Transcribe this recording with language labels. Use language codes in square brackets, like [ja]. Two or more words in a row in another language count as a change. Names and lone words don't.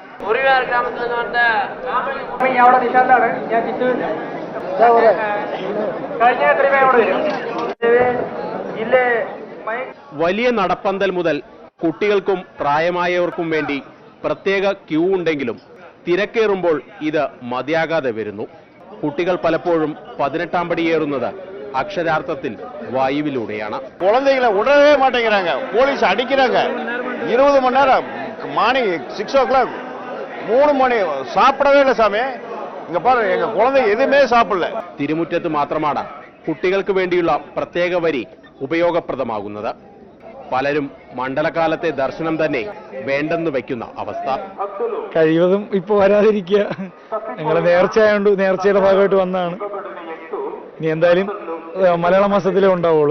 [ml] വലിയ നടപ്പന്തൽ മുതൽ കുട്ടികൾക്കും പ്രായമായവർക്കും വേണ്ടി പ്രത്യേക ക്യൂ ഉണ്ടെങ്കിലും തിരക്കേറുമ്പോൾ ഇത് മതിയാകാതെ വരുന്നു. കുട്ടികൾ പലപ്പോഴും 18-ാം പടിയേറുന്നത് അക്ഷരാർത്ഥത്തിൽ വായുവിലൂടെയാണ്. [ta] குழந்தைகளை விடவே மாட்டேங்கிறாங்க, போலீஸ் அடிக்கிறாங்க. 20 மணி நேரம் மார்னிங் 6 o'clock 3 மணி சாப்பிடவே இல்லை சாமி. இங்க பாரு, எங்க குழந்தை எதுவுமே சாப்பிடல. [ml] തിരുമുറ്റത്ത് മാത്രമാണ് കുട്ടികൾക്ക് വേണ്ടിയുള്ള പ്രത്യേക വരി ഉപയോഗപ്രദമാകുന്നത്. പലരും മണ്ഡലകാലത്തെ ദർശനം തന്നെ വേണ്ടെന്ന് വെക്കുന്ന അവസ്ഥ. കഴിവതും ഇപ്പൊ വരാതിരിക്കുക. ഞങ്ങളെ നേർച്ചയായോണ്ട് നേർച്ചയുടെ ഭാഗമായിട്ട് വന്നതാണ്. ഇനി എന്തായാലും മലയാള മാസത്തിലേ ഉണ്ടാവുള്ളൂ.